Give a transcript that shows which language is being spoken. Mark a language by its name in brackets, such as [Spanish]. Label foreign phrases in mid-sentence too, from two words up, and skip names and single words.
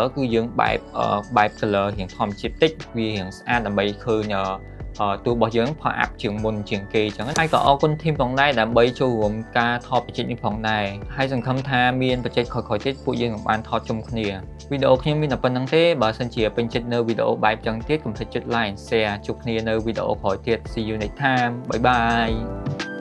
[Khmer] គឺយើងបែប color រៀងធម្មជាតិតិចវារៀងស្អាតដើម្បីឃើញតួរបស់យើងផុសអាប់ជាងមុនជាងគេអញ្ចឹងហើយក៏អរគុណ team ផងដែរដើម្បីចូលរួមការថត project នេះផងដែរហើយសង្ឃឹមថាមាន project ក្រោយៗទៀតពួកយើងនឹងបានថតជុំគ្នាវីដេអូខ្ញុំមានតែប៉ុណ្្នឹងទេបើសិនជាពេញចិត្តនៅវីដេអូបែបអញ្ចឹងទៀតកុំភ្លេចចុច [English] like and share [Khmer] ជួបគ្នានៅវីដេអូក្រោយទៀត [English] See you next time bye bye